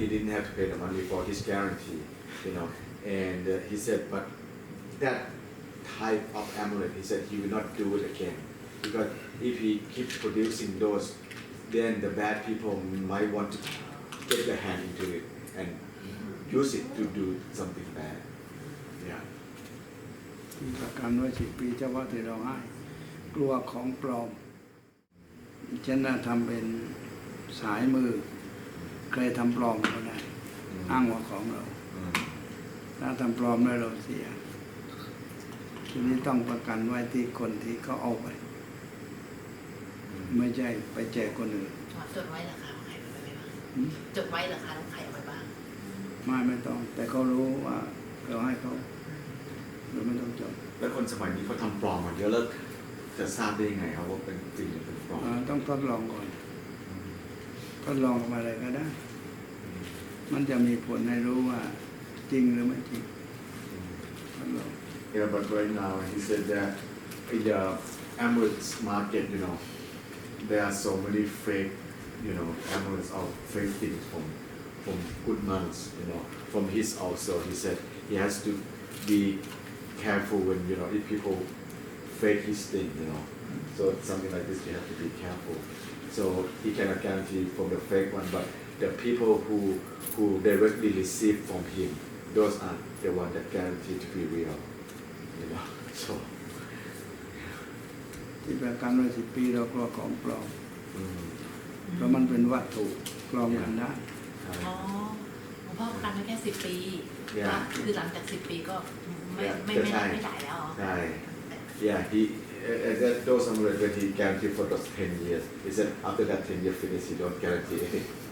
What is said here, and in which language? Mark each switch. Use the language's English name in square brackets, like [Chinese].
[English] He didn't have to pay the money for his guarantee, And he said, but that type of amulet, he said he will not do it again. Because if he keeps producing those, then the bad people might want to get their hand into it and use it to do something bad. Yeah. [Thai] ประกันไว้10 ปีเฉพาะที่เราให้กลัวของปลอมฉันน่ะทำเป็นสายมือเคยทำปลอมก็ได้อ้างว่าของเราถ้าทำปลอมแล้วเราเสียทีนี้ต้องประกันไว้ที่คนที่เขาเอาไปไม่ใช่ไปแจกคนอื่น จดไว้เหรอคะว่าใครเอาไปบ้างจดไว้เหรอคะว่าใครเอาไปบ้าง ไม่ต้องแต่เขารู้ว่าเราให้เขาเราไม่ต้องจด แล้วคนสมัยนี้เขาทำปลอมมาเยอะแล้วจะทราบได้ยังไงครับว่าเป็นจริงหรือเป็นปลอม ต้องทดลองก่อนทดลองมาอะไรก็ได้ มันจะมีผลให้รู้ว่าจริงหรือไม่จริงทดลอง [English] Yeah, but right now he said that in the amulets market, there are so many fake, amulets or fake things from good nuns, From his also, he said he has to be careful when, if people fake his thing, So something like this, you have to be careful. So he cannot guarantee from the fake one, but the people who directly receive from him, those are the ones that guarantee to be real, So. [Thai] ที่ประกันไว้10 ปีเรากลัวของปลอมเพราะมันเป็นวัตถุปลอมกันได้ อ๋อหลวงพ่อประกันไว้แค่10 ปีก็คือหลังจาก10 ปีก็ไม่ได้แล้ว [English] Yeah, those amulets that he guaranteed for those 10 years. He said after that 10 years finish, he don't guarantee anything.